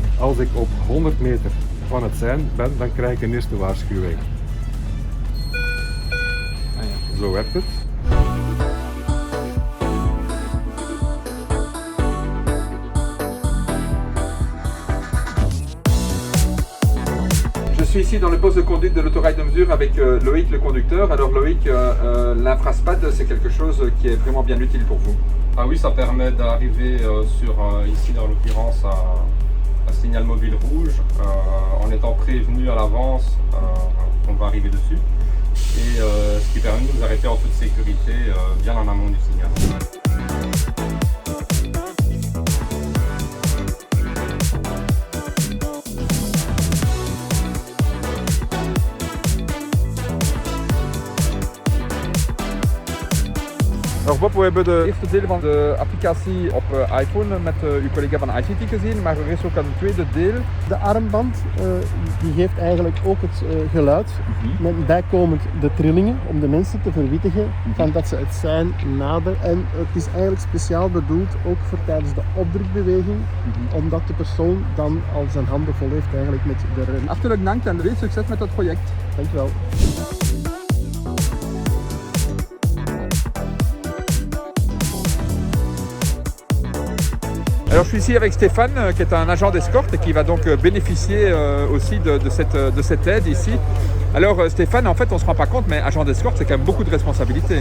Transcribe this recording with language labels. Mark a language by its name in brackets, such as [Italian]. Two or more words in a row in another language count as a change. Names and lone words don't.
[Dutch] Als ik op 100 meter van het sein ben, dan krijg ik een eerste waarschuwing. Zo werkt het. [French] Je suis ici dans le poste de conduite de l'autorail de mesure avec Loïc le conducteur. Alors Loïc, l'infraspad c'est quelque chose qui est vraiment bien utile pour vous. Ah oui, ça permet d'arriver sur, ici dans l'occurrence, un signal mobile rouge en étant prévenu à l'avance qu'on va arriver dessus. Et ce qui permet de nous arrêter en toute sécurité bien en amont du signal. [Dutch] Alors Bob, we hebben de eerste deel van de applicatie op iPhone met uw collega van ICT gezien, maar er is ook een tweede deel. De armband die geeft eigenlijk ook het geluid, met bijkomend de trillingen om de mensen te verwittigen van dat ze het sein naderen. En het is eigenlijk speciaal bedoeld ook voor tijdens de opdrukbeweging, omdat de persoon dan al zijn handen vol heeft eigenlijk met de rem. Hartelijk dank en veel succes met het project. Dankjewel. [French] Alors je suis ici avec Stéphane qui est un agent d'escorte et qui va donc bénéficier aussi de cette aide ici. Alors Stéphane, en fait on ne se rend pas compte, mais agent d'escorte c'est quand même beaucoup de responsabilités.